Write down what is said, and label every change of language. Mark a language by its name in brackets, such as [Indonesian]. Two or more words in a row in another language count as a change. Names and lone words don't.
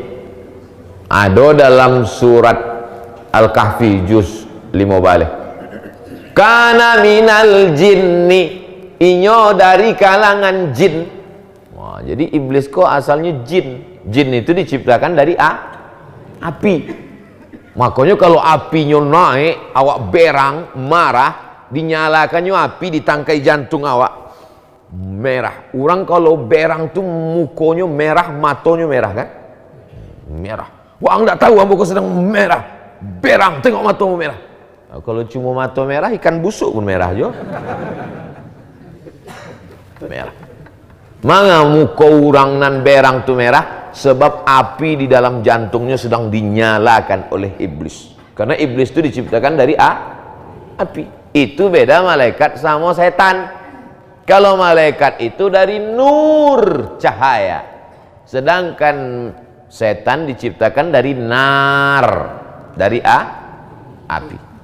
[Indonesian] Ada dalam surat Al-Kahfi juz 5 balik. [Arabic] كان من الجن, [Minangkabau] inyo dari kalangan jin. [Indonesian] Wah, jadi iblis kok asalnya jin. Jin itu diciptakan dari api. Makanya kalau apinya naik, awak berang, marah, dinyalakannya api di tangkai jantung awak merah. [Minangkabau] Orang kalau berang tuh mukonya merah, matonya merah kan? [Indonesian] Merah. [Minangkabau] Wah, enggak tahu ambo sedang merah. Berang, tengok matamu merah. Nah, kalau cuma mata merah, ikan busuk pun merah jo. Merah. Manga muka orang nan berang tuh merah? [Indonesian] Sebab api di dalam jantungnya sedang dinyalakan oleh iblis. Karena iblis itu diciptakan dari api. Itu beda malaikat sama setan. Kalau malaikat itu dari nur, cahaya. Sedangkan setan diciptakan dari nar, dari api.